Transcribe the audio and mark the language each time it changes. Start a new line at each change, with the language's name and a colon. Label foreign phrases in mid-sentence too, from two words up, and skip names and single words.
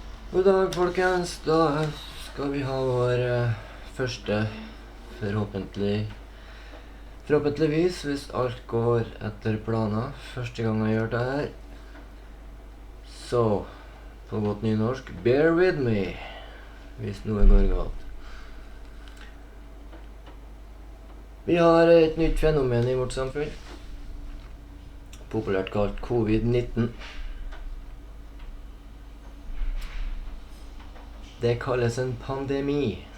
Norwegian: God dag, folkens. Da skal vi ha vår første, forhåpentligvis, hvis alt går etter planer, første gang jeg gjør det her. Så, på godt nynorsk,
English: bear with me,
Norwegian: hvis noe går galt. Vi har et nytt fenomen i vårt samfunn, populært kalt covid-19. Det kalles en pandemi.